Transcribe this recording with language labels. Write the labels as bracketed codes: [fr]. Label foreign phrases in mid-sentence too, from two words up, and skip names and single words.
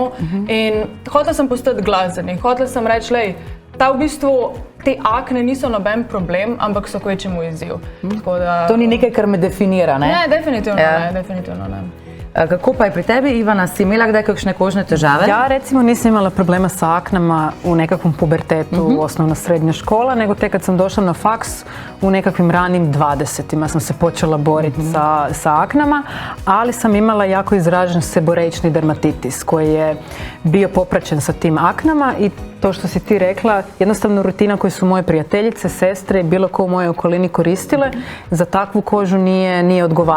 [sl] In hotela sem postati glas za njih, hotela sem reči, ta v bistvu te akne niso noben problem, ampak so kvečjemu izziv. To ni nekaj, kar me definira, ne? Ne, definitivno ne. Kako pa je pri tebi, Ivana, si imela kdaj kakšne kožne težave? [hr] Ja, recimo nisam imala problema sa aknama u nekakvom pubertetu, osnovna srednja škola, nego tek kad sam došla na faks u nekakvim ranim 20-ima sam se počela boriti sa aknama, ali sam imala jako izražen seborejčni dermatitis koji je bio popraćen sa tim aknama i to što si ti rekla, jednostavno rutina koju su moje prijateljice, sestre i bilo ko u mojoj okolini koristile, za takvu kožu nije odgovarala.